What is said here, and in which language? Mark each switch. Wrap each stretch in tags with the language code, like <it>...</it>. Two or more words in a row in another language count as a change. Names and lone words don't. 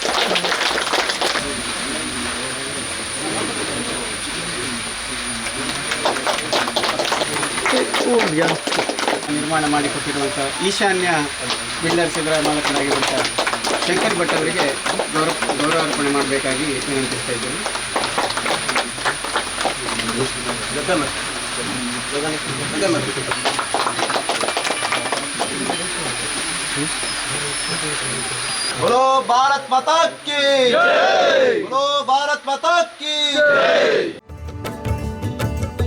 <kn>ನಿರ್ಮಾಣ ಮಾಡಿಕೊಟ್ಟಿರುವಂಥ ಈಶಾನ್ಯ ಬಿಲ್ಡರ್ಸ್ ಇದರ ಮಾಲಕರಾಗಿರುವಂಥ ಶಂಕರ್ ಭಟ್ ಅವರಿಗೆ ಗೌರವಾರ್ಪಣೆ ಮಾಡಬೇಕಾಗಿ ವಿನಂತಿಸ್ತಾ ಇದ್ದೇನೆ.</kn> <hi>बोलो भारत माता की जय, बोलो भारत माता की जय।</hi>